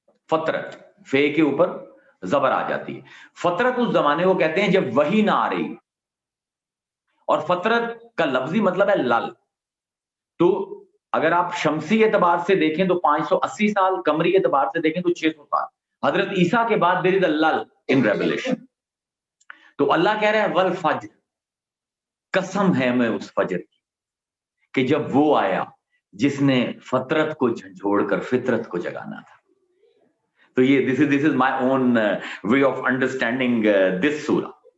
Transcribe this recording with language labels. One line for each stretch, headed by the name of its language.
Urdu: فطرت, فے کے اوپر زبر آ جاتی ہے. فطرت اس زمانے کو کہتے ہیں جب وحی نہ آ رہی, اور فطرت کا لفظی مطلب ہے لل. تو اگر آپ شمسی اعتبار سے دیکھیں تو 580 سال, قمری اعتبار سے دیکھیں تو 600 سال. حضرت عیسیٰ کے بعد
English: there is a lull in revelation.
Urdu: تو اللہ کہہ رہا ہے والفجر, قسم ہے میں اس فجر کی کہ جب وہ آیا جس نے فطرت کو جھنجھوڑ کر فطرت کو جگانا تھا. تو یہ
English: this is my own way of understanding this surah.